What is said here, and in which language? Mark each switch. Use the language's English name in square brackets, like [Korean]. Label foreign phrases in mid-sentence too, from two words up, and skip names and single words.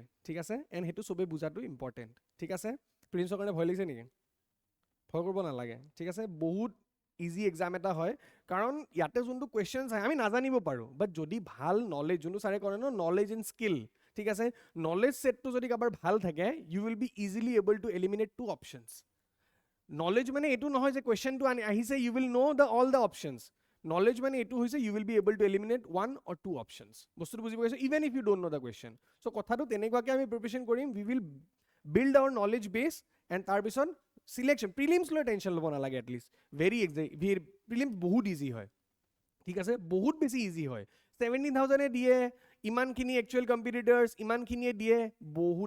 [Assamese] ঠিক আছে, এণ্ড সেইটো চবেই বুজাটো ইম্পৰ্টেণ্ট। ঠিক আছে, প্ৰিন্সৰ কাৰণে ভয় লাগিছে নেকি? ভয় কৰিব নালাগে। ঠিক আছে, বহুত ইজি এক্সাম এটা হয়, কাৰণ ইয়াতে যোনটো কুৱেশ্যনছ আহে আমি নাজানিব পাৰোঁ, বাট যদি ভাল নলেজ, যোনটো ছাৰে কৰে [English] know knowledge and skill, [Assamese] ঠিক আছে, [English] knowledge setটো [Assamese] যদি কাৰোবাৰ ভাল থাকে, [English] You will be easily able to eliminate 2 options. [Assamese] নলেজ মানে এইটো নহয় যে কুৱেশ্যনটো আহিছে [English] you will know the all the options. [Assamese] নলেজ মানে এইটো হৈছে [English] you will be able to eliminate 1 or 2 options. [Assamese] বস্তুটো বুজি পাইছোঁ, [English] even if you don't know the question. [Assamese] চ' কথাটো তেনেকুৱাকৈ আমি প্ৰিপেৰেশ্যন কৰিম, [English] we will build our knowledge base and [Assamese] তাৰপিছত চিলেকশ্যন। প্ৰিলিমছ লৈ টেনশ্যন ল'ব নালাগে এটলিষ্ট, প্ৰিলিমছ বহুত ইজি হয়, ঠিক আছে, বহুত বেছি ইজি হয়। 17,000 দিয়ে, ইমানখিনি [English] actual competitors, [Assamese] ইমানখিনিয়ে দিয়ে, বহুত।